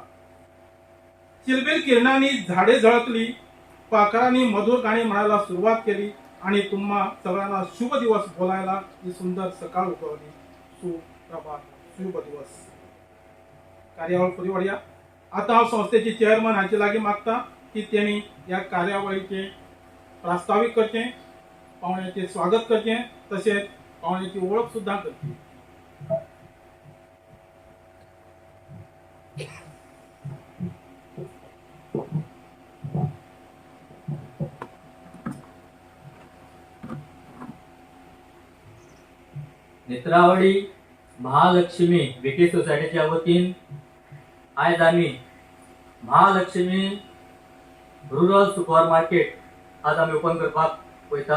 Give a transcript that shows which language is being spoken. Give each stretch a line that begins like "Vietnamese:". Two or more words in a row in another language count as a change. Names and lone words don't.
Marathi: चिलबिल किरणांनी झाडे झळकली, पाखरांनी मधुर गाणी म्हणायला सुरुवात केली आणि तुम्हा सगळ्यांना शुभ दिवस बोलायला ही सुंदर सकाळ उगवली। सुप्रभात, शुभ दिवस। कार्यावळ पुढे वळूया।
Konkani: आता संस्थेचे चेअरमन हांचे लागीं मागता की त्यांनी या कार्यावळीचे प्रास्ताविक करचे, पाहुण्याचे स्वागत करचे, तसेच पाहुण्याची ओळख सुद्धा करची। नेत्रावळी महालक्ष्मी विकी सोसायटीच्या वतीन आज आम्ही महालक्ष्मी
English: rural super market
Konkani: आज आम्ही ओपन करपाक वयतात।